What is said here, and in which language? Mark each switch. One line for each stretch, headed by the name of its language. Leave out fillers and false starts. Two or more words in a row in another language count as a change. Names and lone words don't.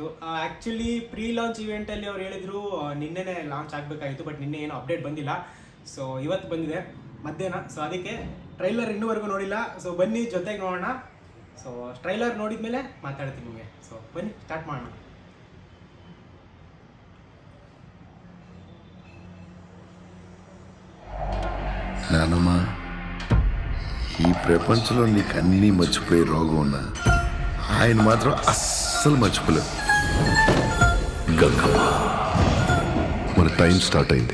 English: actually pre launch
Kannada: ಇವೆಂಟಲ್ಲಿ ಅವ್ರು ಹೇಳಿದ್ರು ನಿನ್ನೆನೇ ಲಾಂಚ್ ಆಗಬೇಕಾಯಿತು, ಬಟ್ ನಿನ್ನೆ ಏನೂ ಅಪ್ಡೇಟ್ ಬಂದಿಲ್ಲ. ಸೊ ಇವತ್ತು ಬಂದಿದೆ ಮಧ್ಯಾಹ್ನ. ಸೊ ಅದಕ್ಕೆ ಟ್ರೈಲರ್ ಇನ್ನೂವರೆಗೂ ನೋಡಿಲ್ಲ. ಸೊ ಬನ್ನಿ ಜೊತೆಗೆ ನೋಡೋಣ. ಸೊ ಟ್ರೈಲರ್ ನೋಡಿದ್ಮೇಲೆ ಮಾತಾಡ್ತೀನಿ ನಿಮಗೆ. ಸೊ ಬನ್ನಿ ಸ್ಟಾರ್ಟ್ ಮಾಡೋಣ.
Telugu: నానమ్మ, ఈ ప్రపంచంలో నీకు అన్నీ మర్చిపోయే రోగం ఉన్నా ఆయన మాత్రం అస్సలు మర్చిపోలేదు. గంగమ్మ, మన
English: time start
Telugu: అయింది.